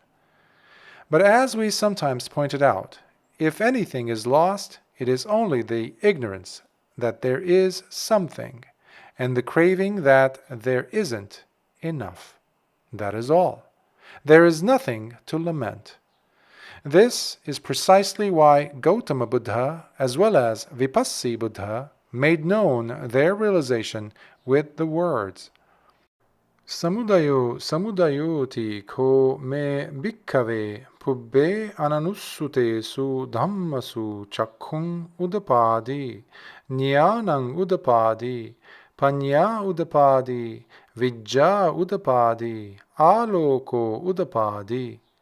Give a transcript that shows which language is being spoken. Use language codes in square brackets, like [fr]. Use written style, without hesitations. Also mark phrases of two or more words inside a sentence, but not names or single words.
[en] But as we sometimes pointed out, if anything is lost, it is only the ignorance that there is something, and the craving that there isn't enough. That is all. There is nothing to lament. This is precisely why Gautama Buddha, as well as Vipassī Buddha, made known their realization with the words, [pi] Samudayo samudayoti ko me bhikkave pubbe ananussute su dhammasu chakkhung udapadi ñāṇaṃ udapadi paññā udapadi vijjā udapadi āloko udapadi